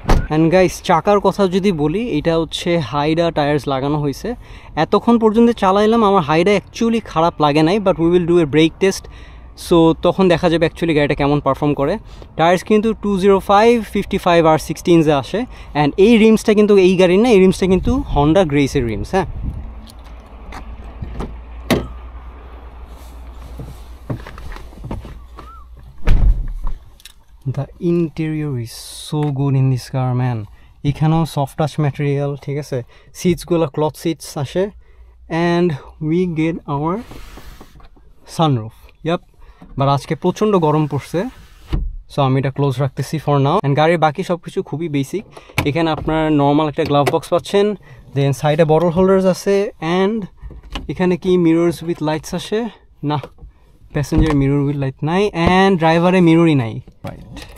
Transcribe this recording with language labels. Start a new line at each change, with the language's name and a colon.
Bangla: And guys, চাকার কথা যদি বলি, এটা হচ্ছে হাইডা টায়ার্স লাগানো হয়েছে. এতক্ষণ পর্যন্ত চালাইলাম, আমার হাইডা অ্যাকচুয়ালি খারাপ লাগে নাই,
English: but we will do a break test,
Bangla: so তখন দেখা যাবে অ্যাকচুয়ালি গাড়িটা কেমন পারফর্ম করে. টায়ার্স কিন্তু 205, 55 আর 16 আসে. অ্যান্ড এই রিমসটা কিন্তু এই গাড়ির না, এই রিমসটা কিন্তু হন্ডা গ্রেসের রিমস.
English: হ্যাঁ, the interior is so good in this car, man.
Bangla: এখানেও সফট টাচ ম্যাটেরিয়াল, ঠিক আছে, সিটসগুলো ক্লথ সিটস আসে,
English: and we get our
Bangla: sunroof, yup. But আজকে প্রচণ্ড গরম পড়ছে, সো আমি এটা ক্লোজ রাখতেছি
English: For now.
Bangla: অ্যান্ড গাড়ির বাকি সব কিছু খুবই বেসিক। এখানে আপনার নর্মাল একটা গ্লাভ বক্স পাচ্ছেন, দেন সাইডে বটল হোল্ডার্স আছে, অ্যান্ড এখানে কি মিরর্স উইথ লাইটস আসে না, প্যাসেঞ্জার মিরর উইথ লাইট নাই, অ্যান্ড ড্রাইভারে মিররই নাই, রাইট।